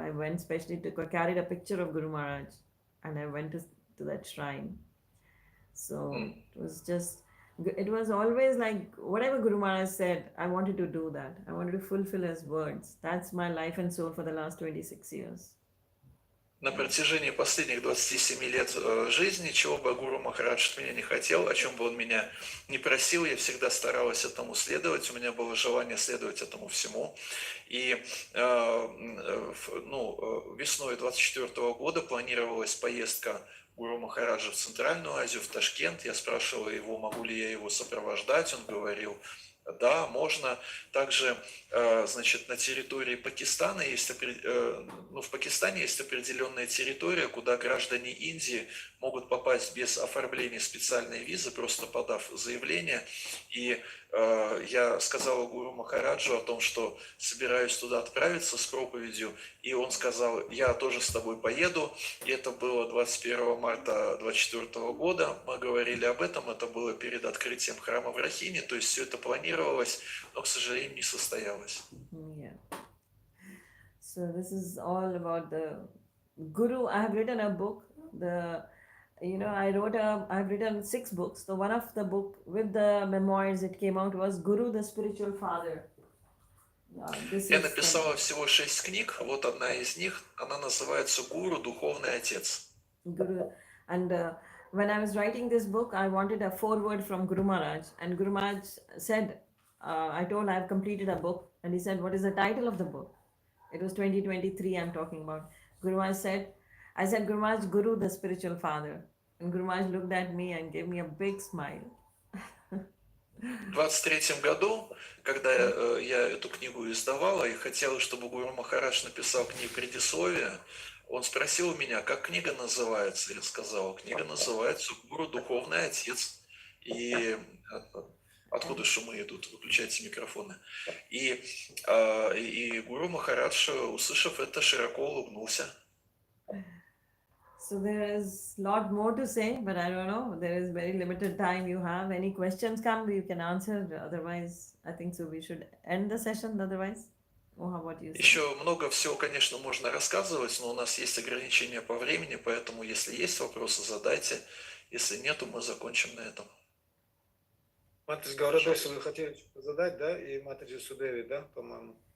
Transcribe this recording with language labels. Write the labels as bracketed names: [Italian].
[English] I went specially carried a picture of Guru Maharaj and I went to that shrine. So it was always like whatever Guru Maharaj said, I wanted to do that. I wanted to fulfill his words. That's my life and soul for the last 26 years. [Russian] На протяжении последних 27 лет жизни, чего бы Гуру Махарадж от меня не хотел, о чем бы он меня не просил, я всегда старалась этому следовать, у меня было желание следовать этому всему. И весной 24 года планировалась поездка Гуру Махараджа в Центральную Азию, в Ташкент. Я спрашивала его, могу ли я его сопровождать, он говорил, да, можно. Также, значит, на территории Пакистана есть, в Пакистане есть определенная территория, куда граждане Индии могут попасть без оформления специальной визы, просто подав заявление. И я сказала Гуру Махараджу о том, что собираюсь туда отправиться с проповедью, и он сказал, я тоже с тобой поеду. И это было 21 марта 2024 года, мы говорили об этом, это было перед открытием храма в Рахине, то есть все это планировалось, но, к сожалению, не состоялось. [English] Yeah. So this is all about the Guru. I have written a book. I've written 6 books. So one of the book with the memoirs it came out was Guru, the Spiritual Father. This [Russian] Я [English] is [Russian] написала всего 6 книг, вот одна из них, она называется «Гуру, Духовный Отец». [English] Guru. And when I was writing this book, I wanted a foreword from Guru Maharaj. And Guru Maharaj said, I told I've completed a book. And he said, what is the title of the book? It was 2023 I'm talking about. Guru Maharaj said, I said, Guru Maharaj, Guru, the Spiritual Father. And Guru Maharaj looked at me and gave me a big smile. [Russian] В 23 году, когда я эту книгу издавала и хотела, чтобы Гуру Махарадж написал к ней предисловие, он спросил у меня, как книга называется. Я сказал, книга называется «Гуру, Духовный Отец». И откуда шумы идут? Выключайте микрофоны. И Гуру Махарадж, услышав это, широко улыбнулся. [English] So there is a lot more to say, but I don't know. There is very limited time you have. Any questions come, you can answer. Otherwise, I think so we should end the session otherwise. Or how about you? [Russian] Еще много всего, конечно, можно рассказывать, но у нас есть ограничения по времени, поэтому если есть вопросы, задайте. Если нету, мы закончим на этом. Матаджи Гаурадеша, вы хотели что-то задать, да? И Матаджи Судеви, да, по-моему?